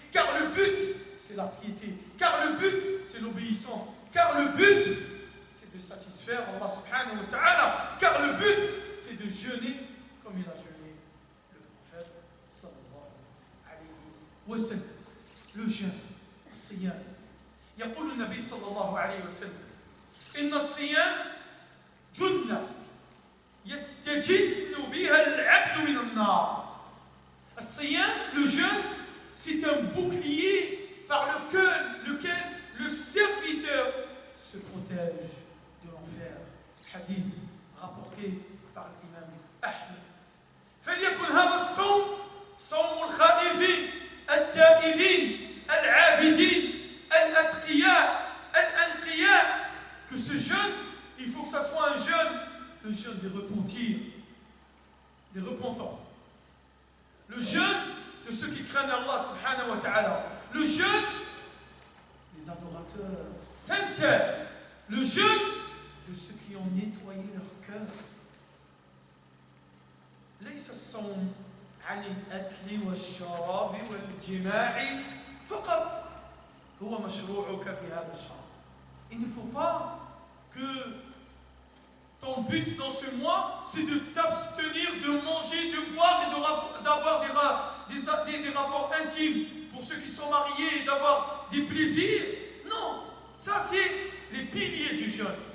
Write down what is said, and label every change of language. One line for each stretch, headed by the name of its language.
French: Car le but, c'est la piété. Car le but, c'est l'obéissance. Car le but, c'est de satisfaire Allah subhanahu wa ta'ala. Car le but, c'est de jeûner comme il a jeûné le prophète sallallahu alayhi wa sallam. Le jeûne, الصيام.
Arabic: يقول النبي صلى الله عليه وسلم إن الصيام جنة يستجن بها العبد من النار.
French: الصيام, le jeûne, c'est un bouclier par lequel le serviteur se protège de l'enfer. Hadith rapporté par l'imam Ahmed.
Arabic: فليكن هذا الصوم صوم الخائفين التائبين العابدين الأتقياء الأنقياء.
French: Que ce jeûne, il faut que ça soit un jeûne, le jeûne des repentirs, des repentants. Le jeûne de ceux qui craignent Allah subhanahu wa ta'ala. Le jeûne des adorateurs sincères. Le jeûne de ceux qui ont nettoyé leur cœur.
Arabic: ليس الصوم عن الأكل والشراب والجماع فقط هو مشروعك في هذا الشهر.
French: Il ne faut pas que ton but dans ce mois, c'est de t'abstenir de manger, de boire et d'avoir des rapports intimes pour ceux qui sont mariés et d'avoir des plaisirs. Non, ça c'est les piliers du jeûne.